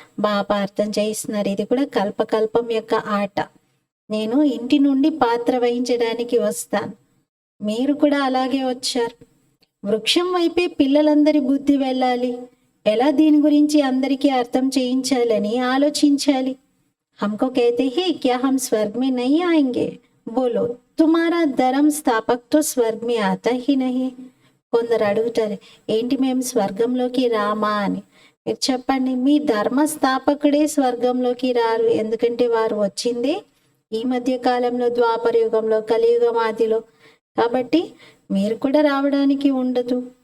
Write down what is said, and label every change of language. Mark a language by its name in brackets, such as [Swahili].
[Telugu] బాబా అర్థం చేస్తున్నారు ఇది కూడా కల్పకల్పం యొక్క ఆట. నేను ఇంటి నుండి పాత్ర వహించడానికి వస్తాను, మీరు కూడా అలాగే వచ్చారు. వృక్షం వైపే పిల్లలందరి బుద్ధి వెళ్ళాలి. ఎలా దీని గురించి అందరికీ అర్థం చేయించాలని ఆలోచించాలి. [Hindi] हमको कहते हैं क्या हम स्वर्ग में नहीं आएंगे, बोलो तुम्हारा धर्म स्थापक तो स्वर्ग में आता ही नहीं. [Telugu] కొందరు అడుగుతారు ఏంటి మేము స్వర్గంలోకి రామా అని. మీరు చెప్పండి, మీ ధర్మ స్థాపకుడే స్వర్గంలోకి రారు, ఎందుకంటే వారు వచ్చిందే ఈ మధ్య కాలంలో ద్వాపర యుగంలో కలియుగం ఆదిలో. కాబట్టి మీరు కూడా రావడానికి ఉండదు.